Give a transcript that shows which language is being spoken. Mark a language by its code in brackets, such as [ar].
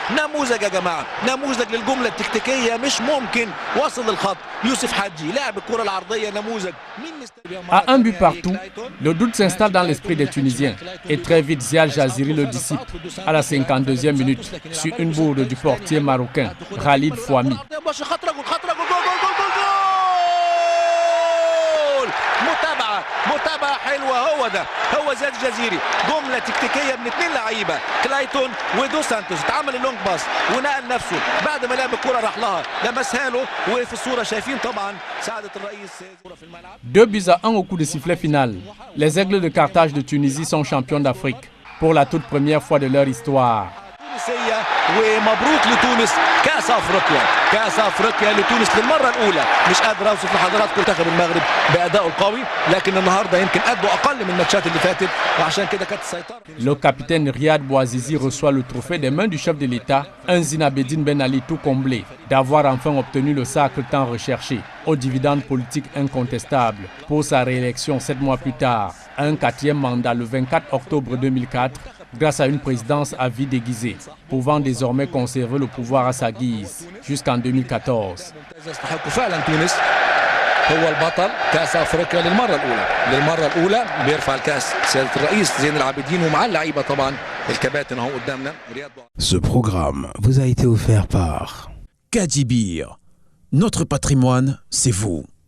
[ar] نموذج يا جماعه، نموذج للجمله التكتيكيه، مش ممكن وصل للخط. يوسف حجي لاعب الكره العرضيه، نموذج. [fr] À un but partout, le doute s'installe dans l'esprit des Tunisiens et très vite Ziad Jaziri le dissipe à la 52e minute sur une bourde du portier marocain Khalid Fouami. [ar] متابعة حلوة. هو زياد الجزيري، جملة تكتيكية من اثنين لعيبة، كلايتون ودو سانتوس. اتعمل اللونج باس ونقل نفسه بعد ما لعب الكرة راح لها، لمسها له. وفي الصورة شايفين طبعا سعادة الرئيس في الملعب. [fr] 2-1 au coup de sifflet final. Les Aigles de Carthage de Tunisie sont champions d'Afrique pour la toute première fois de leur histoire. [ar] ومبروك لتونس كأس أفريقيا، كأس أفريقيا لتونس للمرة الأولى. مش قادر أوصف لحضراتكم منتخب المغرب بأدائه القوي، لكن النهارده يمكن أدوا أقل من الماتشات اللي فاتت، وعشان كده كانت السيطرة. [fr] Le capitaine Riyad Bouazizi reçoit le trophée des mains du chef de l'État, un Zinabedine Ben Ali tout comblé, d'avoir enfin obtenu le sacre tant recherché, aux dividendes politiques incontestables, pour sa réélection 7 mois plus tard, à un 4e mandat le 24 octobre 2004, grâce à une présidence à vie déguisée, pouvant désormais conserver le pouvoir à sa guise jusqu'en 2014. [ar] هو البطل كأس أفريقيا للمرة الأولى بيرفع الكأس سيادة الرئيس زين العابدين ومع اللعيبة طبعا الكباتن اهو قدامنا. [fr] Ce programme vous a été offert par Kadibir. Notre patrimoine, c'est vous.